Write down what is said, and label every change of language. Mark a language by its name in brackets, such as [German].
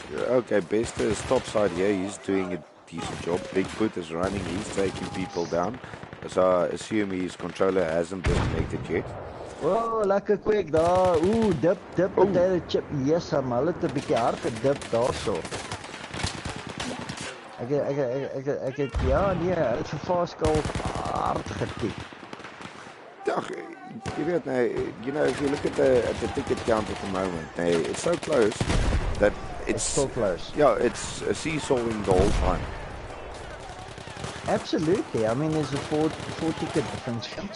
[English] Okay, best is topside here. He's doing a decent job. Bigfoot is running. He's taking people down. So I assume his controller hasn't disconnected yet. Oh, lekker quick daar. Ooh, dip, potato chip. [Afrikaans] Yes, hulle het 'n bietjie hard gedip daarso. Ek het ja, nee, hy het vir Faskal hard getik. Ja, [English] You know, if you look at the ticket count at the moment, it's so close that It's so close. Yeah, it's a seesawing the whole time. Absolutely. I mean, there's a four ticket difference.